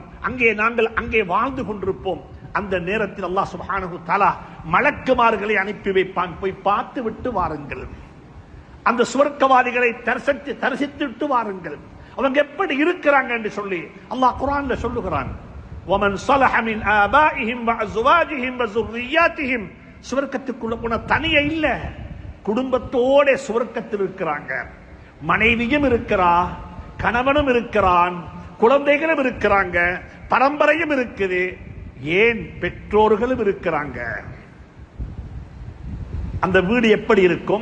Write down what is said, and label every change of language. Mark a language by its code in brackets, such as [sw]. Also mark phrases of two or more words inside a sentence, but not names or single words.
[ta] நாங்கள் அங்கே வாழ்ந்து கொண்டிருப்போம். அந்த நேரத்தில் அல்லாஹ் [ar] سبحانه تعالى [ta] மலக்குமார்களை அனுப்பி வைப்பான். போய் பார்த்து விட்டு வாருங்கள், அந்த சுவர்க்கவாதிகளை தரிசித்து வாருங்கள், அவங்க எப்படி இருக்கிறாங்க என்று சொல்லி அல்லாஹ் குர்ஆன்ல சொல்லுகிறான். [ar] وَمَنْ صَلَحَ مِنْ آبَائِهِمْ وَأَزْوَاجِهِمْ وَذُرِّيَّاتِهِمْ. [ta] சுவர்க்கத்துக்குள்ள போன தனியே இல்ல, குடும்பத்தோட சுவர்க்கத்தில் இருக்கிறாங்க. மனைவியும் இருக்கிறா, கணவனும் இருக்கிறான், குழந்தைகளும் இருக்கிறாங்க, பரம்பரையும் இருக்குது, ஏன் பெற்றோர்களும் இருக்கிறாங்க. அந்த வீடு எப்படி இருக்கும்?